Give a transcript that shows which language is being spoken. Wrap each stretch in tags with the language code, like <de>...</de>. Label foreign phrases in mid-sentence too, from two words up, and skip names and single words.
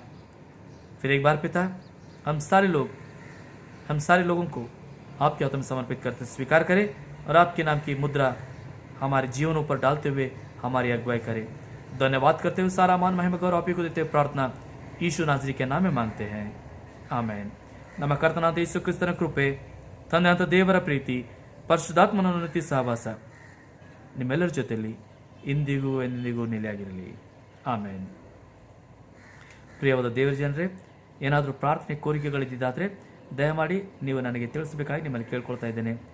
<hi>फिर एक बार पिता, हम सारे लोगों को आपके हाथों में समर्पित करते स्वीकार करें और आपके नाम की मुद्रा हमारे जीवनों पर डालते हुए हमारी अगुवाई करें। धन्यवाद करते हुए सारा मान महिमा गौरव आप ही को देते हुए प्रार्थना यीशु नाज़री के नाम में मांगते हैं,</hi> <kn>ಆಮೇನ್. ನಮ್ಮ ಕರ್ತನಾದ ಯೇಸು ಕ್ರಿಸ್ತನ ಕೃಪೆ, ತಂದೆಯಾದ ದೇವರ ಪ್ರೀತಿ, ಪರಿಶುದ್ಧಾತ್ಮನ ಉನ್ನತಿ ಸಹವಾಸ ನಿಮ್ಮೆಲ್ಲರ ಜೊತೆಯಲ್ಲಿ ಇಂದಿಗೂ ಎಂದಿಗೂ ನೆಲೆಯಾಗಿರಲಿ. ಆಮೇನ್. ಪ್ರಿಯವಾದ ದೇವರ ಜನರೇ, ಏನಾದರೂ ಪ್ರಾರ್ಥನೆ ಕೋರಿಕೆಗಳಿದ್ದಿದ್ದಾದರೆ ದಯಮಾಡಿ ನೀವು ನನಗೆ ತಿಳಿಸಬೇಕಾಗಿ ನಿಮ್ಮಲ್ಲಿ ಕೇಳ್ಕೊಳ್ತಾ ಇದ್ದೇನೆ.</kn>